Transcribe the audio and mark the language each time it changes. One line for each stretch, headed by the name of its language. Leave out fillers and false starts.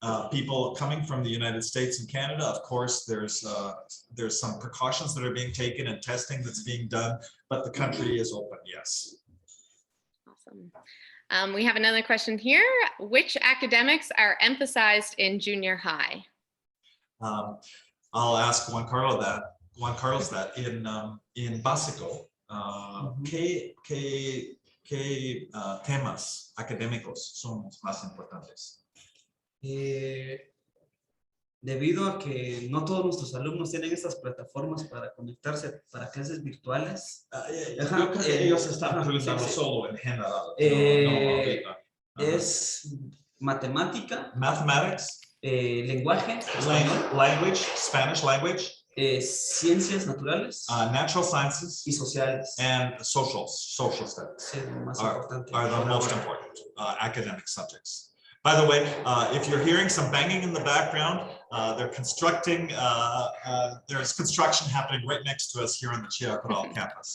English: People coming from the United States and Canada, of course, there's some precautions that are being taken and testing that's being done, but the country is open, yes. Awesome. We have another question here. Which academics are emphasized in junior high? I'll ask Juan Carlos that in básico,
Spanish: ¿qué temas académicos son los más importantes? Debido a que no todos nuestros alumnos tienen estas plataformas para conectarse para clases virtuales. Ellos están preguntando solo en general. Es matemática,
English: mathematics,
Spanish: lenguaje,
English: language, Spanish language,
Spanish: ciencias naturales,
English: natural sciences,
Spanish: y sociales,
English: and social studies are the most important academic subjects. By the way, if you're hearing some banging in the background, they're constructing, there's construction happening right next to us here on the Chiacaral campus.